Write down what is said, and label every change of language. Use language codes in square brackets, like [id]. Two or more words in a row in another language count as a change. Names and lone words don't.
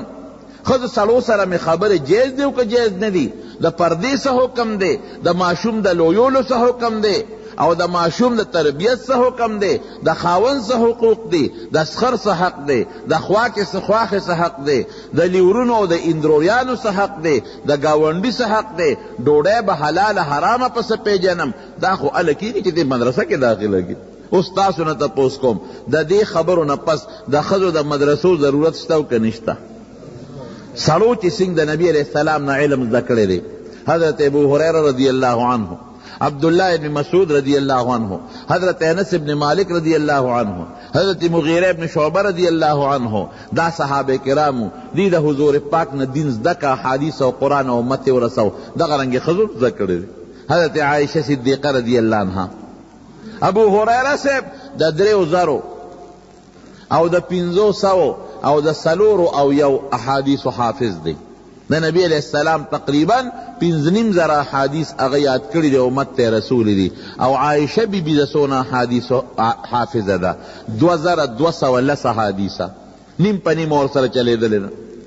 [ps] خود سړو سره می خبره جایز دی او که جایز نه دی، د پردې څه حکم دی، د ماشوم د لویولو څه حکم دی، او د ماشوم د تربیت څه حکم دی، د خاوند څه حقوق دی، د سخر څه حق دی، د خواکې څه حق دی، د لیورونو او د اندرویانو څه حق دی، د ګاونډي څه حق دی، ډوډۍ به حلاله حرامه پسه پیژنم. دا خو هله کېږي چې دې مدرسه کې داخله کړي. اوس تاسو نه تپوس کوم، د دې خبرو نه پس د ښځو د مدرسو ضرورت شته او که نشته؟ سړو چې څنګه د نبی [ar] علیہ السلام [ps] نه علم زده کړی دی، حضرت ابو هریره [ar] رضی اللہ عنہ، [ps] عبداللہ ابن مسعود [ar] رضی اللہ عنہ، [ps] حضرت انس ابن مالک [ar] رضی اللہ عنہ، [ps] حضرت مغیرہ ابن شعبہ [ar] رضی اللہ عنہ، [ps] دا صحابہ کرامو دی دا حضور پاک نه دین زده کا، حدیث او قرآن او امت ورسو، دغه رنګ ښځو زده کړی دی. حضرت عائشہ صدیقہ [ar] رضی اللہ عنہ، [ps] ابو هریره صاحب د 3000 او د 500 او د 400 احادیث حافظ دی. د نبی [ar] علیہ السلام [ps] تقریبا 5,500 احادیث هغه یاد کړي دی، امت ته رسول دی. او عائشہ بی بی د سونه احادیث حافظه ده، 2210 احادیثه، نیم په نیم ور سره چلیدلې ده.